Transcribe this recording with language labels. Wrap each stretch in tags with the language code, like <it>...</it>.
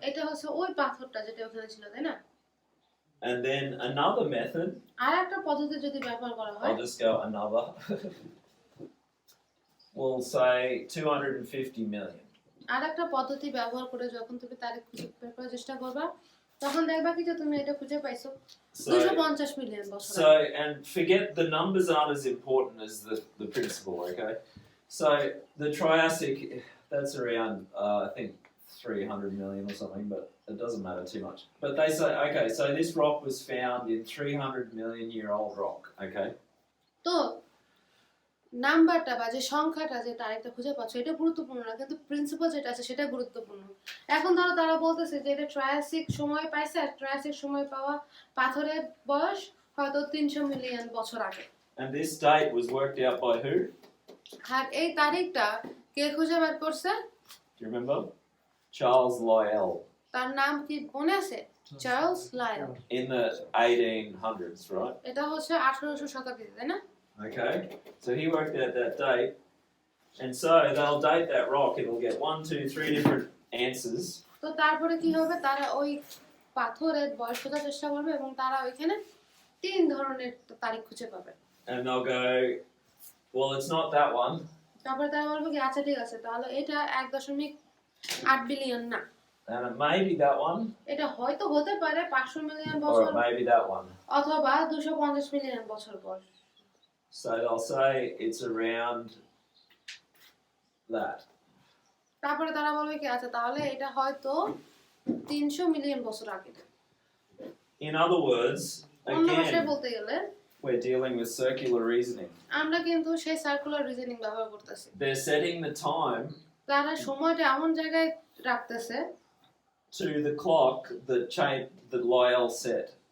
<bn>এটা হচ্ছে ওই পাথরটা যেটা ওখানে ছিল, তাই না?</bn> <en>And then another method,</en> <bn>আর একটা পদ্ধতি যদি ব্যবহার করা হয়,</bn> <en>I'll just go another, we'll say 250 million.</en> <bn>আর একটা পদ্ধতি ব্যবহার করে যখন তুমি তারিখ খুঁজে বের করার চেষ্টা করবা, তখন দেখবা কি যে তুমি এটা খুঁজে পাইছো</bn> <en>So,</en> <bn>250 মিলিয়ন বছর</bn> <en>so</en> <bn>আগে।</bn> <en>and forget the numbers aren't as important as the principle, okay? So the Triassic, that's around I think 300 million or something, but it doesn't matter too much. But they say, okay, so this rock was found in 300 million year old rock, okay?</en> <bn>তো নাম্বারটা বা যে সংখ্যাটা যে তারিখটা খুঁজে পাচ্ছ এটা গুরুত্বপূর্ণ না, কিন্তু প্রিন্সিপাল যেটা আছে সেটা গুরুত্বপূর্ণ। এখন ধরো তারা বলতেছে যে এটা ট্রায়াসিক সময় পাইছে, আর ট্রায়াসিক সময় পাওয়া পাথরের বয়স হয়তো 300 মিলিয়ন বছর আগে।</bn> <en>And this date was worked out by who?</en> <bn>আর এই তারিখটা কে খুঁজে বের করছে?</bn> <en>Do you remember? Charles Lyell</en> <bn>তার নাম কি মনে আছে? Charles লায়ল।</bn> <en>in the 1800s, right?</en> <bn>এটা হচ্ছে 1800 শতাব্দীতে, তাই না?</bn> <en>Okay, so he worked out that date, and so they'll date that rock. It'll get 1, 2, 3 different answers.</en> <bn>তো তারপরে কি হবে, তারা ওই পাথরের বয়স খোঁজার চেষ্টা করবে এবং তারা ওইখানে 3 ধরনের তারিখ খুঁজে পাবে।</bn> <en>And they'll go, well, it's not that one,</en> <bn>তারপরে তারা বলবে কি আচ্ছা ঠিক আছে, তাহলে এটা 1.8 বিলিয়ন না,</bn> <en>and it may be that one,</en> <bn>এটা হয়তো হতে পারে 500 মিলিয়ন</bn> <en>or</en> <bn>বছর</bn> <en>it may be that one.</en> <bn>অথবা 250 মিলিয়ন বছর পর।</bn> <en>So they'll say it's around that.</en> <bn>তারপরে তারা বলবে কি আচ্ছা তাহলে এটা হয়তো 300 মিলিয়ন বছর আগে।</bn> <en>In other words,</en> <bn>অন্য ভাষায়</bn> <en>again,</en> <bn>বলতে গেলে</bn> <en>we're dealing with circular reasoning.</en> <bn>আমরা কিন্তু সেই সার্কুলার রিজনিং ব্যবহার করতেছি।</bn> <en>They're setting the time</en> <bn>তারা সময়টা এমন জায়গায় রাখতেছে</bn> <en>to the clock that Lyell set.</en>